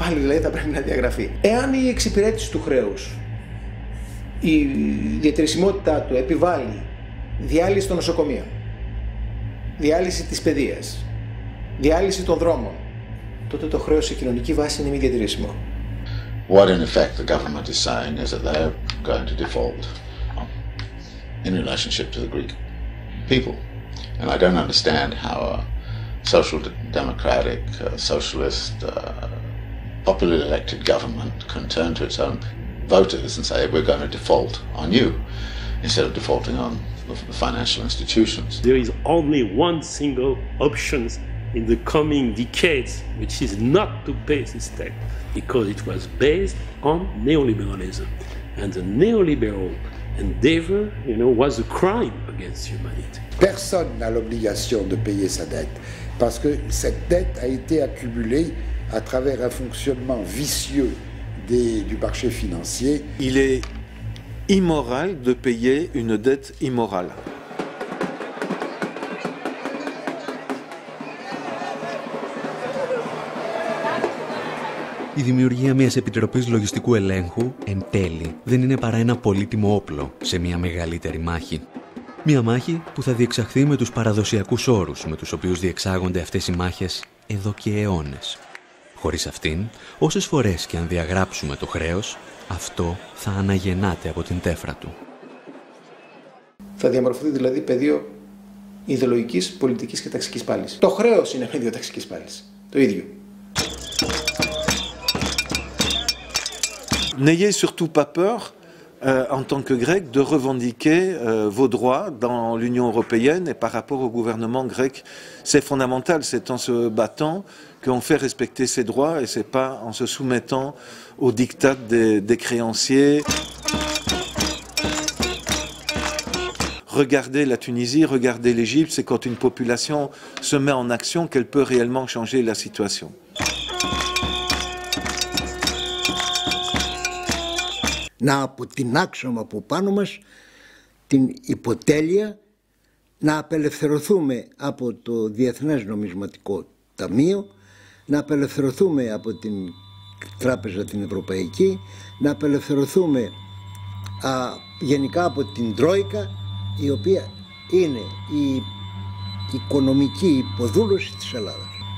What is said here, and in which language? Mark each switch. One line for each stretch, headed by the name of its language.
Greek: Πάλι δηλαδή θα πρέπει να διαγραφεί. Εάν η εξυπηρέτηση του χρέους, η διατηρησιμότητά του επιβάλλει διάλυση των νοσοκομείων, διάλυση της παιδείας, διάλυση των δρόμων, τότε το χρέος σε κοινωνική βάση είναι μη διατηρήσιμο.
English: What in effect the government is saying is that they're going to default in relationship to the Greek people. And I don't understand how a social democratic, socialist, popularly elected government can turn to its own voters and say we're going to default on you instead of defaulting on the financial institutions. There is only one single option in the coming decades, which is not to pay this debt, because it was based on neoliberalism. And the neoliberal endeavor, was a crime against humanity.
French: Personne n'a l'obligation de payer sa dette, parce que cette dette a été accumulée à travers un fonctionnement vicieux du marché financier. Il est immoral de payer une dette immorale.
Greek: Η δημιουργία μιας Επιτροπής Λογιστικού Ελέγχου, εν τέλει, δεν είναι παρά ένα πολύτιμο όπλο σε μια μεγαλύτερη μάχη. Μια μάχη που θα διεξαχθεί με τους παραδοσιακούς όρους με τους οποίους διεξάγονται αυτές οι μάχες εδώ και αιώνες. Χωρίς αυτήν, όσες φορές και αν διαγράψουμε το χρέος, αυτό θα αναγεννάται από την τέφρα του. Θα διαμορφωθεί δηλαδή πεδίο ιδεολογικής, πολιτικής και ταξικής πάλης. Το χρέος είναι πεδίο ταξικής πάλης. Το ίδιο.
French: N'ayez surtout pas peur, en tant que Grec, de revendiquer vos droits dans l'Union européenne et par rapport au gouvernement grec. C'est fondamental, c'est en se battant qu'on fait respecter ses droits et c'est pas en se soumettant aux diktats des créanciers. Regardez la Tunisie, regardez l'Égypte, c'est quand une population se met en action qu'elle peut réellement changer la situation.
Greek: Να αποτινάξουμε από πάνω μας την υποτέλεια, να απελευθερωθούμε από το Διεθνές Νομισματικό Ταμείο, να απελευθερωθούμε από την Τράπεζα την Ευρωπαϊκή, να απελευθερωθούμε γενικά από την Τρόικα, η οποία είναι η οικονομική υποδούλωση της Ελλάδας.